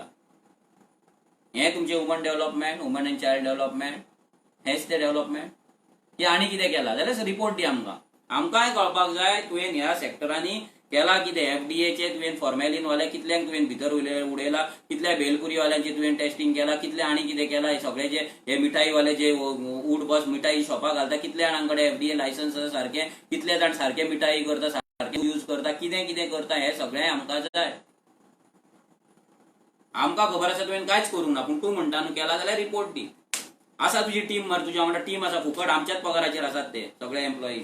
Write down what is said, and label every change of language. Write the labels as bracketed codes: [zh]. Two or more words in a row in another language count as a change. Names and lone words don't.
[kok] हे तुमचे [en] woman development, woman and child development, [kok] हेच ते [en] डेव्हलपमेंट? [kok] हे आनी कितें केला जाल्यार रिपोर्ट दी आमकां. आमकांय कळपाक जाय तुवें ह्या सेक्टरांनी केला कितें. एफडीएचे तुवें फॉर्मेलिन वाले कितल्यांक तुवें भितर उडयला, कितल्या भेलपुरी वाल्यांची तुवें टेस्टिंग केला, कितले आनी कितें केला. हे सगळे जे हे मिठाई वाले जे उड बस मिठाई शॉपां घालता, कितले जाणांकडे [en] FDA licence [kok] आसा सारखे, कितले जाण सारखे मिठाई करता, सारखे यूज करता, कितें कितें करता, हे सगळें आमकां जाय. आमकां खबर आसा तुवें कांयच करूंक ना, पूण तूं म्हणटा न्हू केला जाल्यार रिपोर्ट दी. आसा तुजी टीम मार, तुज्या वांगडा टीम आसा, फुकट आमच्याच पगाराचेर आसात ते सगळे एम्प्लॉईज.